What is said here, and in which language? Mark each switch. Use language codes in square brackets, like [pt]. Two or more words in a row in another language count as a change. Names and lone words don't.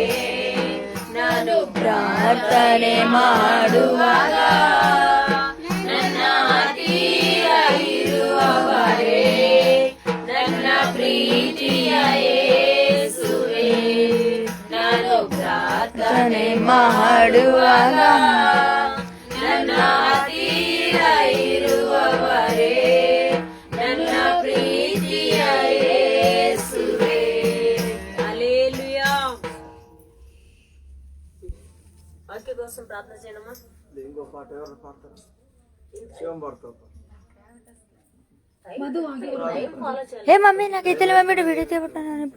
[kn] ನಾನು ಪ್ರಾರ್ಥನೆ ಮಾಡುವಾಗ ನನ್ನ ತೀರ ಇರುವವರೇ, ನನ್ನ ಪ್ರೀತಿಯ ಯೇಸುವೇ, ನಾನು ಪ್ರಾರ್ಥನೆ ಮಾಡುವಾಗ ನನ್ನ ತೀರ ಇರುವವರೇ, ನನ್ನ ಪ್ರೀತಿಯ ಯೇಸುವೇ. [te] హల్లెలూయా. వాక్య కోసం ప్రార్థన చేయడమా? ఇంకో పాట ఎవరు పాడతారు? శివం పాడతారు. ఏ మమ్మీ నాకైతే మమ్మీ వీడియో తీయబట్టాను ఇప్పుడు